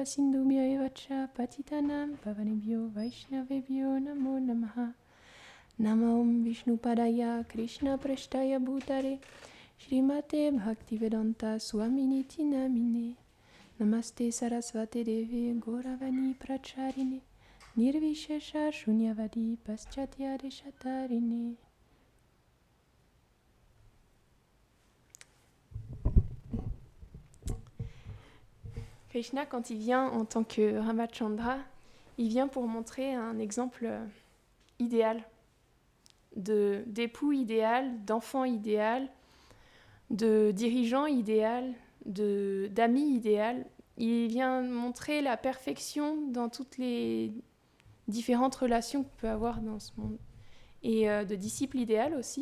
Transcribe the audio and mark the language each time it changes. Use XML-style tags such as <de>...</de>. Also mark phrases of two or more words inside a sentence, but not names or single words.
<sa>सिन्धुभ्य एव च पतितानां पावनेभ्यो वैष्णवेभ्यो नमो नमः नमं विष्णुपादाय कृष्ण प्रेष्ठाय भूतले श्रीमते भक्तिवेदान्त स्वामिनिति नामिने नमस्ते सारस्वते देवि गौरवाणी प्रचारिणे निर्विशेष शून्यवादि पाश्चात्य देशतारिणे.</sa> <fr>Krishna, quand il vient en tant que Ramachandra, il vient pour montrer un exemple idéal, d'époux idéal, d'enfant idéal, de dirigeant idéal, d'amis idéal. Il vient montrer la perfection dans toutes les différentes relations qu'on peut avoir dans ce monde, et de disciple idéal aussi.</fr>